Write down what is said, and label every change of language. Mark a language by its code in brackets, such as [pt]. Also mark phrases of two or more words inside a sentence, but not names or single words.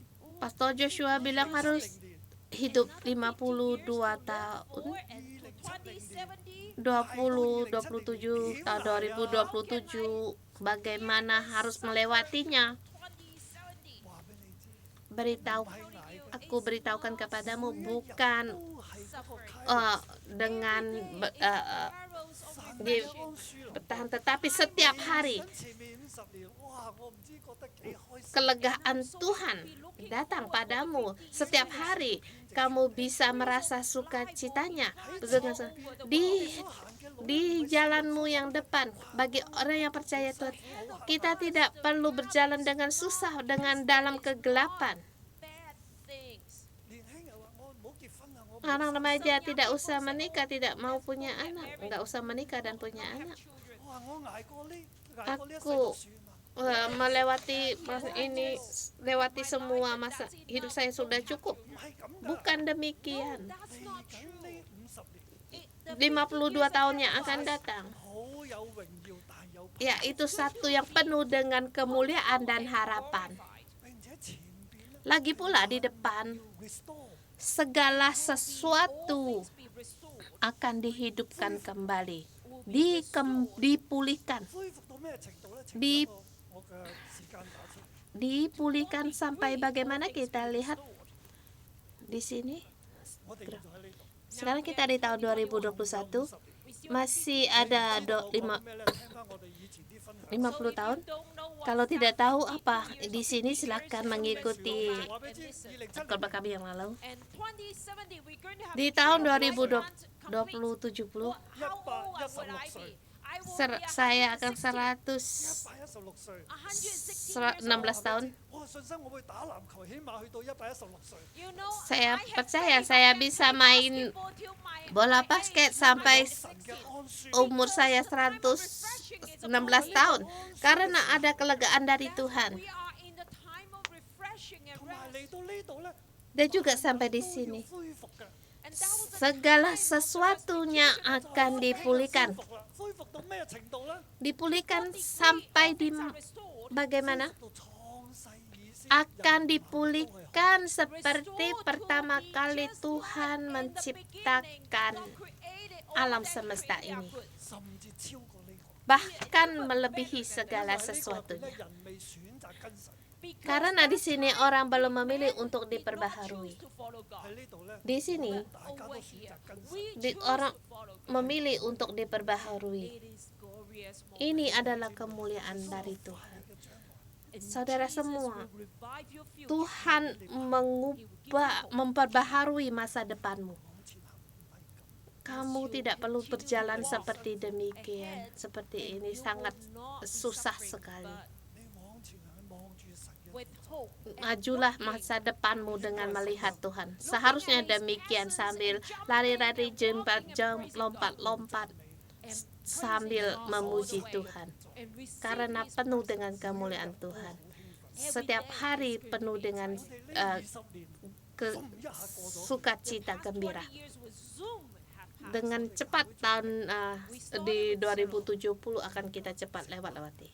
[id] Pastor Joshua bilang harus [yue] 40年 [id] hidup 52 tahun, 2070. 20, 27, tahun 2027, bagaimana harus melewatinya. 2070. [yue] 話俾你知， [id] Beritahu, [yue] 係捱緊 [id] aku beritahukan kepadamu bukan [yue] 都係一個 [id] dengan [en] Arrows of [id] di bertahan, tetapi setiap hari [yue] 前面50年，哇！我唔知覺得幾開心。 [id] kelegaan Tuhan datang padamu. Setiap hari kamu bisa merasa sukacitanya di jalanmu yang depan. Bagi orang yang percaya Tuhan, kita tidak perlu berjalan dengan susah, dengan dalam kegelapan. [en] bad things. [yue] 年輕人話：我唔好結婚啊！我唔 [id] Orang remaja tidak usah menikah, tidak mau punya anak, nggak usah menikah dan punya anak. [yue] 我話我捱過呢世 [id] Aku [yue] 就算啦。 [id] melewati masa ini, lewati semua masa hidup saya sudah cukup. [yue] 唔係咁㗎。 [id] Bukan demikian. [en] That's not [yue] 緊 [en] true. [yue] 呢50年 [en] The [id] 52 tahun yang akan datang, [yue] 好有榮耀，但有 [id] yaitu satu yang penuh dengan kemuliaan dan harapan. [yue] 並且前邊咧 [id] Lagi pula di depan, [en] restore [id] segala sesuatu [en] things be restored. [id] akan dihidupkan kembali, dipulihkan, [yue] 恢復到咩程度咧？請 [id] Di- [yue] 等我嘅時間打出。 [id] dipulihkan sampai bagaimana kita lihat di sini. [yue] 我哋就喺呢度。 [id] Sekarang kita di tahun 2021, masih ada 50 [yue] 咩咧？聽翻我哋以前啲分享。 [id] 50 tahun. Kalau tidak tahu apa di sini, silakan mengikuti [yue] 話俾你知，2007 [id] khotbah kami yang lalu. [en] And 2070, we're going to have [id] Di [en] a [id] tahun [en] complete [id] 2070, [en] How old would I be? I will be [id] saya akan 116 [yue] 116 歲。 [id] 16 tahun. [yue] 我信心我會打籃球，起碼去到116歲。 [en] You know, [id] Saya [en] I have [id] percaya [en] played [id] saya [en] basketball [id] bisa main [en] till my [id] bola [en] age. [id] basket sampai [yue] 神嘅安舒。 [id] umur saya 116 tahun, karena ada kelegaan dari Tuhan. [en] We are in the time of refreshing and [yue] 同埋 [en] rest. [yue] 嚟到呢度咧， [id] Dan juga sampai di [yue] 都要 [id] sini, [yue] 恢復嘅。 [en] And that was the [id] segala sesuatunya akan dipulihkan. [yue] 恢復啦，恢復到咩程度咧？ [id] Dipulihkan sampai di [en] things are restored. [id] bagaimana? [yue] 到創世以先 [id] Akan dipulihkan seperti pertama kali Tuhan menciptakan alam semesta ini, [yue] 甚至超過呢個。 [id] bahkan melebihi segala [yue] 因為呢個入邊咧， [id] sesuatunya. [yue] 人未選擇跟神。 [id] Karena di sini orang belum memilih untuk diperbaharui. 喺呢度咧， Di sini 大家都選擇跟神。 orang memilih untuk diperbaharui. Ini adalah kemuliaan dari Tuhan. Saudara semua, Tuhan memperbaharui masa depanmu. Kamu tidak perlu berjalan seperti demikian, seperti ini sangat susah sekali. [yue] 你往前行，望住神嘅。 [en] with hope. [id] Majulah masa depanmu dengan melihat Tuhan. Seharusnya demikian, sambil lari-lari, lompat-lompat, sambil memuji Tuhan. [en] And receive [id] Karena [en] His [id] penuh dengan kemuliaan Tuhan. Setiap hari penuh dengan [yue] 20年 [id] sukacita gembira. [en] 20 years with Zoom have passed. [id] Dengan cepat tahun di 2070 akan kita cepat lewati.